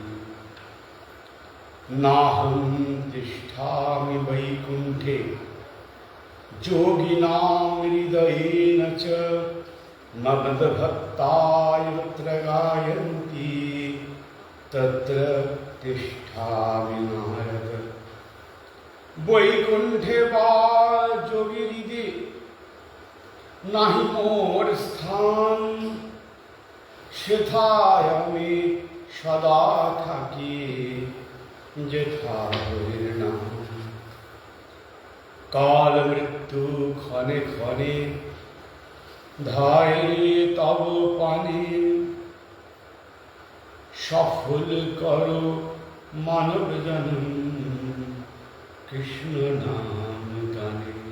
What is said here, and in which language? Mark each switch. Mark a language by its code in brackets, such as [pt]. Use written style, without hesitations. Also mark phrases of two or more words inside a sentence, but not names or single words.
[sa] नाहं तिष्ठामि वैकुण्ठे योगिनां हृदयेन च मद्भक्ता यत्र गायन्ति तत्र तिष्ठामि नारद। [bn] বৈকুণ্ঠে বা যোগিহৃদে নাহি মোর স্থান সেথায় আমি সদা থাকি যেথা হরির নাম। কাল মৃত্যু ক্ষণে ক্ষণে ধায় তব পানে সফল করো মানব জনম কৃষ্ণ নাম গানে।